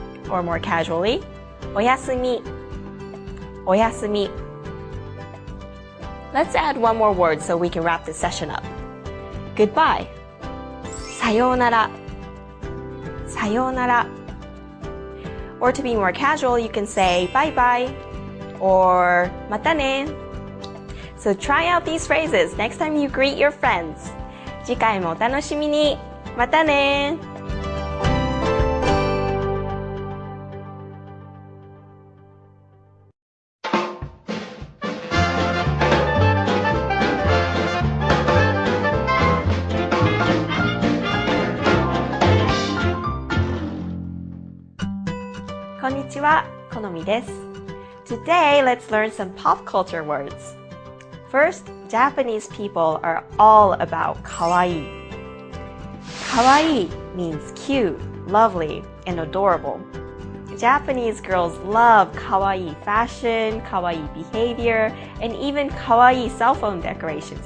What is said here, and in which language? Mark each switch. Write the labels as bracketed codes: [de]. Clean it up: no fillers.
[en] Or more casually, [ja] おやすみ。おやすみ. [en] Let's add one more word so we can wrap this session up. Goodbye. [ja] さようなら。さようなら. [en] Or to be more casual, you can say bye bye or [ja] またね. [en] So try out these phrases next time you greet your friends. [ja] 次回もお楽しみに。またね。こんにちは、このみです。 [en] Today, let's learn some pop culture words. First, Japanese people are all about kawaii. Kawaii means cute, lovely, and adorable. Japanese girls love kawaii fashion, kawaii behavior, and even kawaii cell phone decorations.